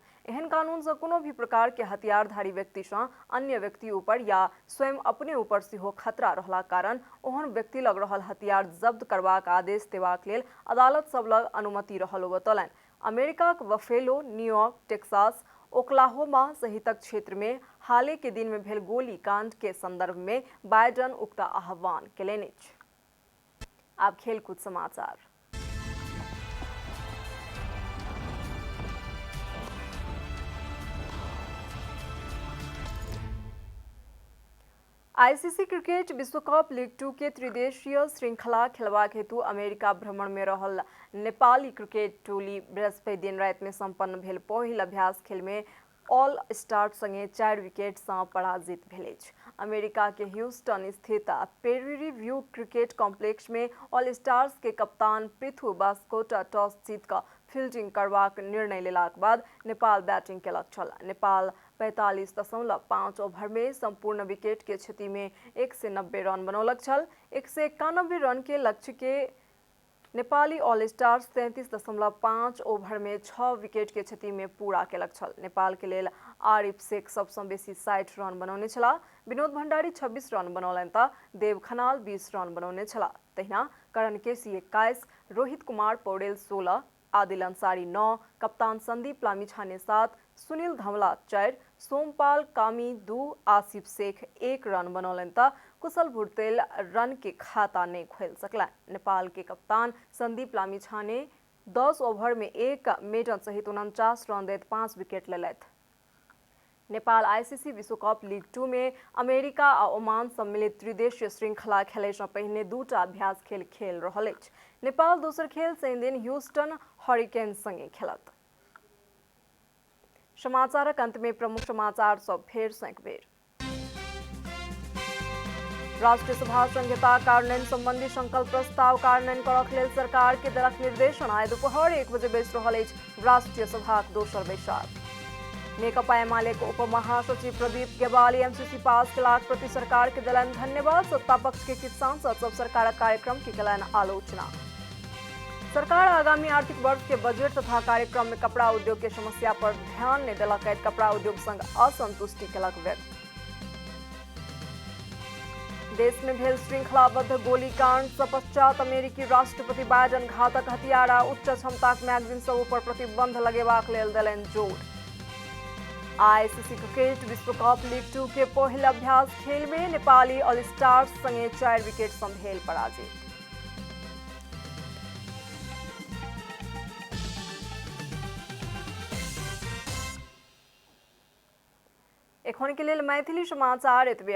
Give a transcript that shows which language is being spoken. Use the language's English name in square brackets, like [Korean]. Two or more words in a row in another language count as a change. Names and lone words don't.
[Maithili] एहन कानून से कोनो भी प्रकार के हथियारधारी व्यक्ति से अन्य व्यक्ति ऊपर या स्वयं अपने ऊपर सेहो खतरा रहला कारण ओहन व्यक्ति लग रहल हथियार जब्त करबाक आदेश देबाक लेल अदालत सब लग अनुमति रहल ओ बतौलनि। अमेरिका के बफेलो, न्यूयॉर्क, टेक्सास, ओक्लाहोमा सहितक क्षेत्र में हाले के दिन में भेल गोलीकांड के संदर्भ में बाइडेन उक्त आह्वान केलनि अछि। आब खेलकूद समाचार। आईसीसी क्रिकेट विश्व कप लीग 2 के त्रिदेशीय श्रृंखला खेलबाक हेतु अमेरिका भ्रमण में रहल नेपाली क्रिकेट टोली बृहस्पति दिन राति में संपन्न भेल पहिल अभ्यास खेल में ऑल स्टार संगे 4 विकेट सँ पराजित भेल अछि। अमेरिका के ह्यूस्टन स्थित पेरी व्यू क्रिकेट कॉम्प्लेक्स में ऑल स्टार्स के कप्तान पृथ्वी बास्कोटा टॉस जीत कऽ फील्डिंग करबाक निर्णय लेलाक बाद नेपाल बैटिंग केलक छल। नेपाल 45.5 ओवर में संपूर्ण विकेट के क्षति में 190 रन बनौलक छल। 191 रन के लक्ष्य के नेपाली ऑल स्टार्स 33.5 ओवर में 6 विकेट के क्षति में पूरा केलक छल। नेपाल के लेल आरिफ शेख सबसँ बेसी 60 रन बनौने छला। विनोद भण्डारी 26 रन बनौलनि तऽ देव खनाल 20 रन बनौने छला। तहिना करण केसी 21, रोहित कुमार पौडेल 16, आदिल अंसारी 9, कप्तान संदीप लामिछाने 7, सुनील धमला 4, सोमपाल कामी 2, आसिफ शेख 1 रन बनौलनि तऽ कुशल भुरतेल रन के खाता नहीं खोल सकला। नेपाल के कप्तान संदीप लामिछाने 10 ओवर में 1 मेडन सहित 49 रन दैत 5 विकेट लेलथि। नेपाल आईसीसी विश्व कप लीग 2 में अमेरिका आ ओमान सम्मिलित त्रिदेशीय श्रृंखला खेलय सँ पहिने 2टा अभ्यास खेल खेल रहल अछि। नेपाल दोसर खेल शनि दिन ह्यूस्टन हरिकेन संगे खेलत। समाचारक अंत में प्रमुख समाचार सब फेर सँ एक बेर। राष्ट्रीय सभा संहिता कार्यान्वयन संबंधी संकल्प प्रस्ताव कार्यान्वयन करक लेल सरकार के देलक निर्देशन। आइ दुपहर 1 बजे बैस रहल अछि राष्ट्रीय सभाक दोसर बैसार। नेकपा एमाले के उप महासचिव प्रदीप गेवाली एमसीसी पास केलाक प्रति सरकार के देलनि धन्यवाद। सत्ता पक्ष के किछु सांसद सब सरकारक कार्यक्रम के केलनि आलोचना। सरकार आगामी आर्थिक वर्ष के बजट तथा कार्यक्रम में कपड़ा उद्योग के समस्या पर ध्यान नहीं देलक। कपड़ा उद्योग संघ असंतुष्टि केलक व्यक्त। देश में भेल श्रृंखलाबद्ध गोलीकांड से पश्चात अमेरिकी राष्ट्रपति बाइडन घातक हथियार आ उच्च क्षमताक मैगजीन सब पर प्रतिबंध लगेबाक लेल देलनि जोर। आईसीसी क्रिकेट विश्व कप लीग 2 के पहिल अभ्यास खेल में नेपाली ऑल स्टार्स संगे 4 विकेट सँ भेल पराजित। एखन के लेल मैथिली समाचार एतबे।